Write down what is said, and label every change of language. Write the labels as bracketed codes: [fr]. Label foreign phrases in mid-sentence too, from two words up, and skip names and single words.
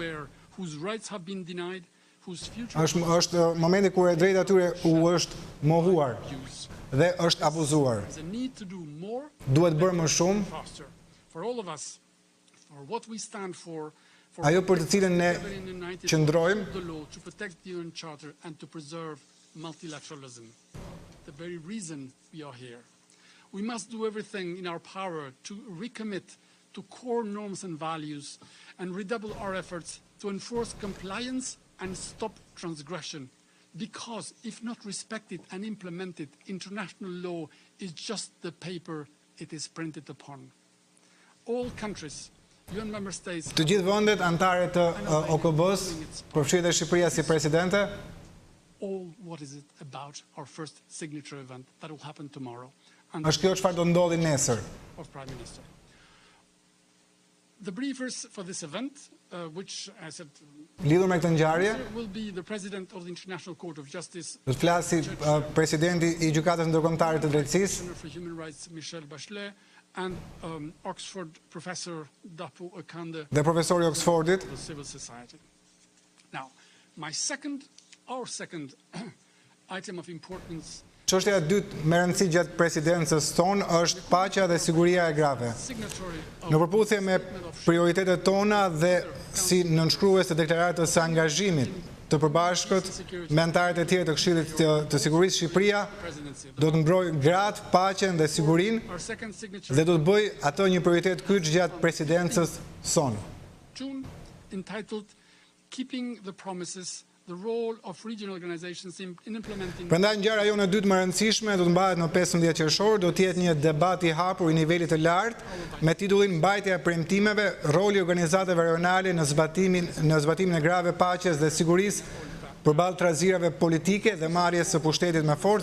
[sq] Është momenti kur e drejta e tyre u është mohuar dhe është abuzuar. Duhet bërë më shumë. Ajo për të cilën ne qëndrojmë, [en] we must do everything in our power to recommit to core norms and values and redouble our efforts to enforce compliance and stop transgression. Because if not respected and implemented, international law is just the paper it is printed upon. All countries, UN member states, [sq] Të gjithë vendet anëtare të OKB-s, përfshirë dhe Shqipëria si presidente, [en] all what is it about our first signature event that will happen tomorrow. [sq] Është kjo çfarë do ndodhi nesër. [en] Of Prime Minister. The briefers for this event, which I said [sq] Lidhur me këtë ngjarje, [en] will be the President of the International Court of Justice, [sq] do të flasi presidenti I Gjykatës Ndërkombëtare të Drejtësisë, [en] Commissioner for Human Rights Michelle Bachelet, and Oxford Professor Dapu Akande, [sq] dhe profesori Oxfordit. [en] of the Civil Society. Now, our second item of importance, [sq] Çështja e dytë me rëndësi gjatë presidencës tonë është paqja dhe siguria e grave. [en] signatory [sq] Në [en] of [sq] përputhje me prioritetet tona dhe si nënshkrues të deklaratës së angazhimit të përbashkët me anëtarët e tjerë të Këshillit të Sigurisë, Shqipëria [en] presidency of [sq] do të mbrojë gratë, paqen dhe sigurinë [en] our second signature [sq] dhe do të bëjë ato një prioritet kyç gjatë presidencës sonë. [en] June, entitled Keeping the Promises, the Role of Regional Organizations in Implementing. [sq] Prandaj ngjarja jonë e dytë më e rëndësishme do të mbahet në 15 qershor, do të jetë një debat I hapur I nivelit të lartë me titullin Mbajtja e premtimeve, roli I organizatave rajonale në zbatimin e grave paqes dhe sigurisë përballë trazirave politike dhe marrjes së pushtetit me forcë.